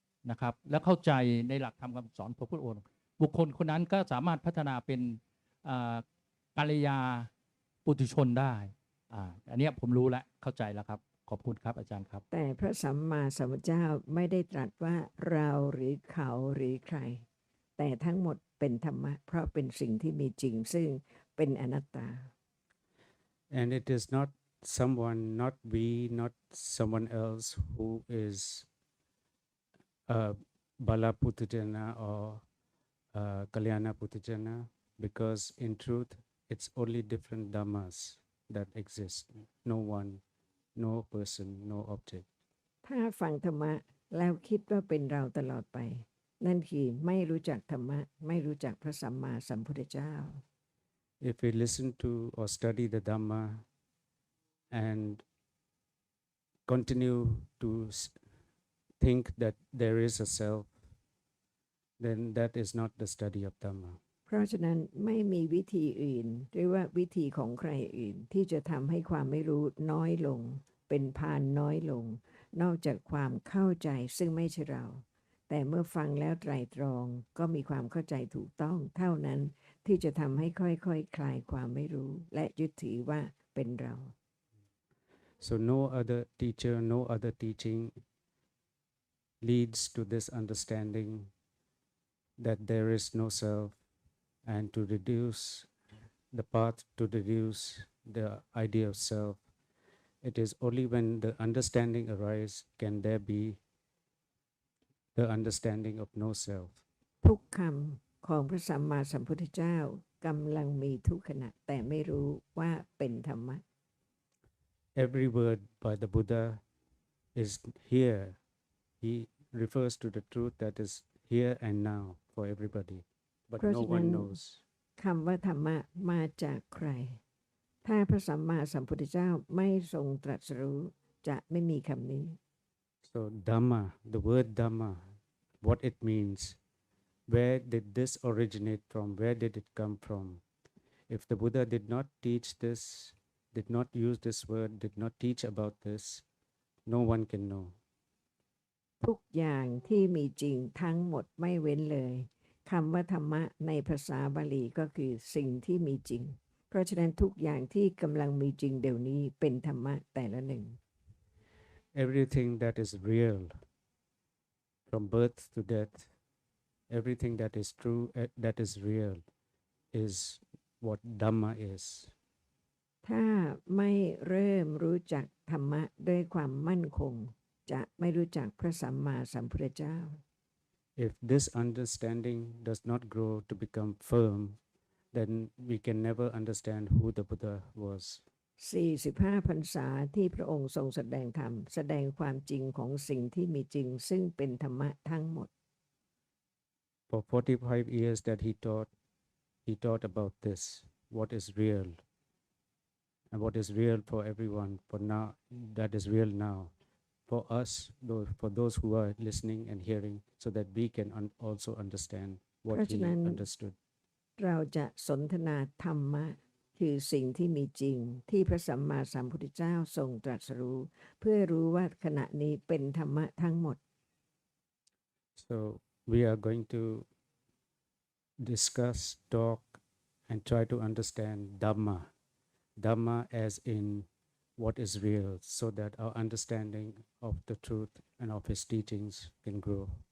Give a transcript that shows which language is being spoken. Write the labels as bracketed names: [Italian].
[Thai] นะครับและเข้าใจในหลักธรรมคำสอนพระพุทธองค์บุคคลคนนั้นก็สามารถพัฒนาเป็นกัลยาปุถุชนได้อันนี้ผมรู้แล้วเข้าใจแล้วครับขอบคุณครับอาจารย์ครับ แต่พระสัมมาสัมพุทธเจ้าไม่ได้ตรัสว่าเราหรือเขาหรือใครแต่ทั้งหมดเป็นธรรมะเพราะเป็นสิ่งที่มีจริงซึ่งเป็นอนัตตา [English] And it is not someone, not we, not someone else who is Bala Putujana or Kalyana Putujana, because in truth, it's only different dhammas that exist. No one, no person, no object. [Thai] ถ้าฟังธรรมะแล้วคิดว่าเป็นเราตลอดไปนั่นคือไม่รู้จักธรรมะไม่รู้จักพระสัมมาสัมพุทธเจ้า [English] If we listen to or study the Dhamma and continue to think that there is a self, then that is not the study of Dhamma. [Thai] เพราะฉะนั้นไม่มีวิธีอื่นหรือว่าวิธีของใครอื่นที่จะทำให้ความไม่รู้น้อยลงเป็นพานน้อยลงนอกจากความเข้าใจซึ่งไม่ใช่เราแต่เมื่อฟังแล้วไตร่ตรองก็มีความเข้าใจถูกต้องเท่านั้นที่จะทำให้ค่อยๆ คลายความไม่รู้และยึดถือว่าเป็นเรา [English] So no other teacher, no other teaching leads to this understanding that there is no self, and to reduce the path to reduce the idea of self. It is only when the understanding arises can there be the understanding of no self. [Thai] ทุกคำของพระสัมมาสัมพุทธเจ้ากำลังมีทุกขณะแต่ไม่รู้ว่าเป็นธรรมะ [English] Every word by the Buddha is here. He refers to the truth that is here and now for everybody, but no one knows. [Thai] คำว่าธรรมะมาจากใครถ้าพระสัมมาสัมพุทธเจ้าไม่ทรงตรัสรู้จะไม่มีคำนี้ [English] So Dhamma, the word Dhamma, what it means, where did this originate from, where did it come from? If the Buddha did not teach this, did not use this word, did not teach about this, no one can know. [Thai] ทุกอย่างที่มีจริงทั้งหมดไม่เว้นเลยคำว่าธรรมะในภาษาบาลีก็คือสิ่งที่มีจริงเพราะฉะนั้นทุกอย่างที่กำลังมีจริงเดี๋ยวนี้เป็นธรรมะแต่ละหนึ่ง [English] Everything that is real, from birth to death, everything that is true, that is real, is what Dhamma is. [Thai] ถ้าไม่เริ่มรู้จักธรรมะด้วยความมั่นคงจะไม่รู้จักพระสัมมาสัมพุทธเจ้า [English] If this understanding does not grow to become firm, then we can never understand who the Buddha was. [Thai] 45 พรรษาที่พระองค์ทรงแสดงธรรมแสดงความจริงของสิ่งที่มีจริงซึ่งเป็นธรรมะทั้งหมด [English] For 45 years that he taught about this, what is real, and what is real for everyone, for now, that is real now. For us, for those who are listening and hearing, so that we can also understand [Thai] เพ [English] what [Thai] ราะฉะ [English] he [Thai] นั้น [English] understood. [Thai] เราจะสนทนาธรรมะคือสิ่งที่มีจริงที่พระสัมมาสัมพุทธเจ้าทรงตรัสรู้เพื่อรู้ว่าขณะนี้เป็นธรรมะทั้งหมด [English] So we are going to discuss, talk, and try to understand Dhamma. Dhamma as in what is real, so that our understanding of the truth and of his teachings can grow.